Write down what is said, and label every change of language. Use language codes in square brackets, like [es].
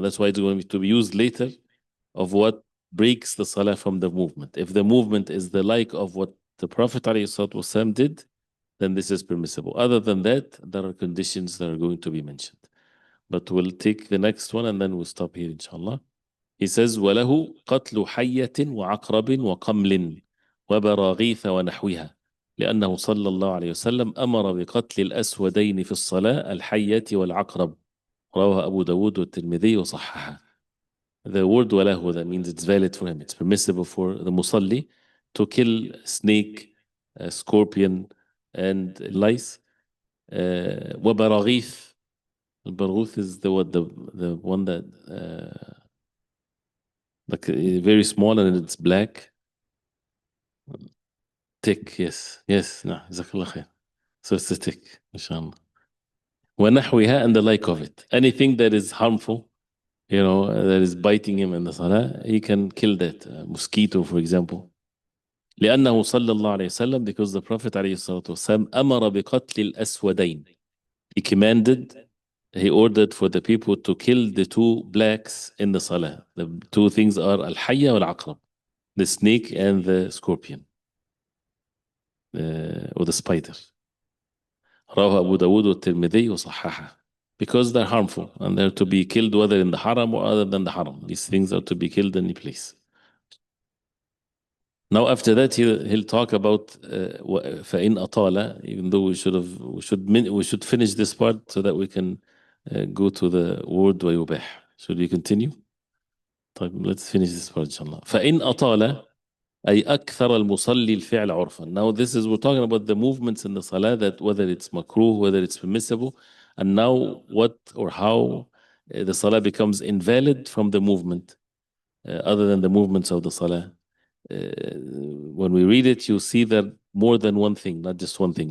[en] That's why it's going to be used later of what breaks the salah from the movement. If the movement is the like of what the Prophet ﷺ did, then this is permissible. Other than that, there are conditions that are going to be mentioned. But we'll take the next one and then we'll stop here, inshallah. He says, [ar] وَلَهُ قَتْلُ حَيَّةٍ وَعَقْرَبٍ وَقَمْلٍ وَبَرَاغِيثَ وَنَحْوِهَا لأنه صلى الله عليه وسلم أمر بقتل الأسودين في الصلاة الحية والعقرب رواه أبو داود والترمذي وصححه. [en] The word وَلَهُ, that means it's valid for him. It's permissible for the musalli to kill a snake, a scorpion, and lice. [ar] وبراغيث. [en] البرغوث is the one that like very small and it's black. Tick, yes. No, [ar] جزاك الله خير. [en] So it's a tick, inshallah. ونحوها, and the like of it. Anything that is harmful, that is biting him in the salah, he can kill that. Mosquito, for example. [ar] لأنه صلى الله عليه وسلم, [en] because the Prophet [ar] عليه الصلاة والسلام أمر بقتل الأسودين. [en] He ordered for the people to kill the two blacks in the salah. The two things are al-hayya wal-aqrab, the snake and the scorpion, or the spider. [ar] رواه أبو داود والترمذي وصححه. [en] Because they're harmful and they're to be killed whether in the haram or other than the haram. These things are to be killed in any place. Now after that he'll talk about [ar] فإن أطال, [en] even though we should finish this part so that we can go to the word ويباح. Should we continue? طيب, let's finish this part inshallah. [ar] فإن أطال أي أكثر المصلي الفعل عرفا. [en] Now we're talking about the movements in the salah, that whether it's makruh, whether it's permissible, and now what or how the salah becomes invalid from the movement, other than the movements of the salah. When we read it, you see that more than one thing, not just one thing.